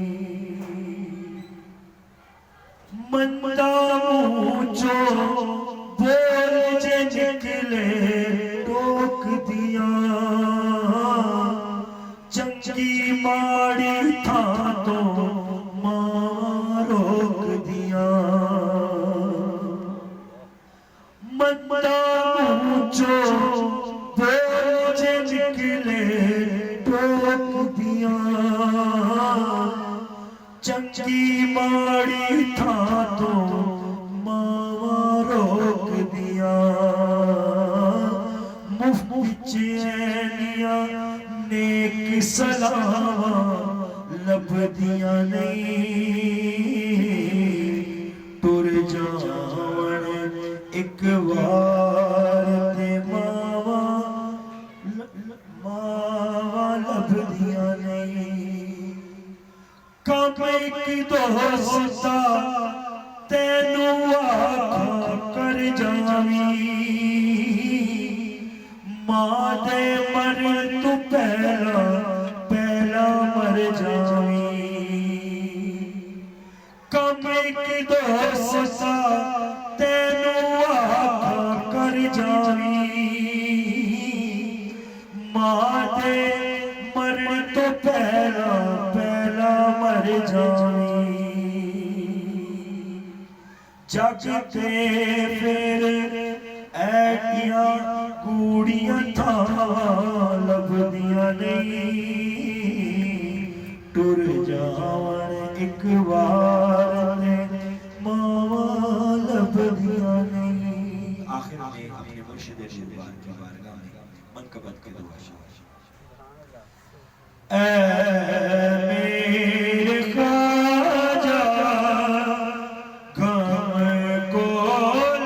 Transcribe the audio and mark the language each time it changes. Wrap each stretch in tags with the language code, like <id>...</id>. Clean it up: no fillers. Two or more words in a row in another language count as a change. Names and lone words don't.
<pa>مندا مونچو بول جے نکلے ٹوک دیاں چنگی ماڑی تھا تو ماں روک دیاں مندا مونچو بول جے نکلے ٹوک دیاں چنگی ماڑی تھا تو ماں روک دیا مفت چینیاں نیک سلاواں لبدیاں نہیں ٹر جاون ایک وار تے ماواں لبدیاں نہیں کم ایک دوستا تینوں آکھا کر جاویں ماں دے مر تو پہلا مر جاویں کم ایک دوستا تینوں آکھا کر جاویں ماں دے مر تو پہلا مر جاویں جگ تے پھر ایڈیاں گوڑیاں تھا لبدیاں نہیں ٹر جاون ایک وار تے ماواں لبدیاں نہیں</pa> <ur>آخر میں اپنے مرشد رضوان کی بارگاہ میں منقبت کے دعا</ur> <pa>اے میرے خواجہ غم کول</pa>